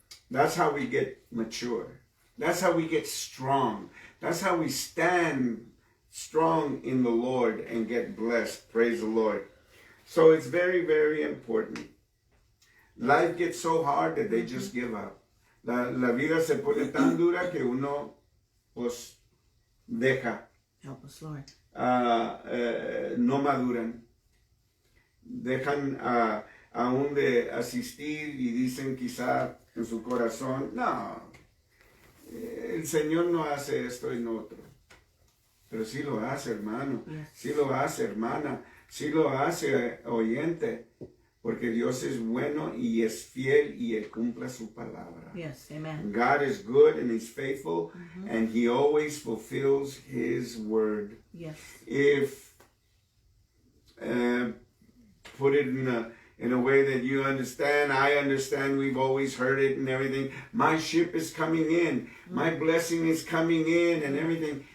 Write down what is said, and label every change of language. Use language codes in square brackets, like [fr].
[en] That's how we get mature. That's how we get strong. That's how we stand strong in the Lord and get blessed. Praise the Lord. So it's very, very important. Life gets so hard that they just give up. [es] La vida se pone tan dura que uno pues deja. [en] Help us, Lord. [es] No maduran. Dejan aún de asistir y dicen quizá en su corazón, no, el Señor no hace esto y no otro. Pero sí lo hace, hermano. [en] Yes. [es] Sí lo hace, hermana. Sí lo hace, oyente. Porque Dios es bueno y es fiel y Él cumple su palabra. [en] Yes, amen. God is good and He's faithful, and He always fulfills His word. Yes. If put it in a way that you understand, I understand, we've always heard it and everything. My ship is coming in. My blessing is coming in and everything.